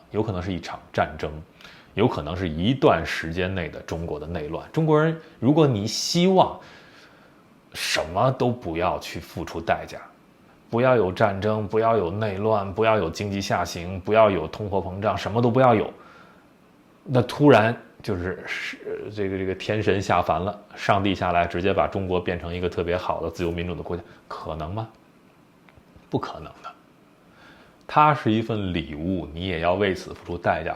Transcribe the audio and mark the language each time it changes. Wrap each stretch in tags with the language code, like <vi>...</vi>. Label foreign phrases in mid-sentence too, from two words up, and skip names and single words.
<zh>有可能是一場戰爭，有可能是一段時間內的中國的內亂。中國人，如果你希望什麼都不要去付出代價，不要有戰爭，不要有內亂，不要有經濟下行，不要有通貨膨脹，什麼都不要有，那突然就是這個天神下凡了，上帝下來直接把中國變成一個特別好的自由民主的國家，可能嗎？不可能的。它是一份禮物，你也要為此付出代價。</zh>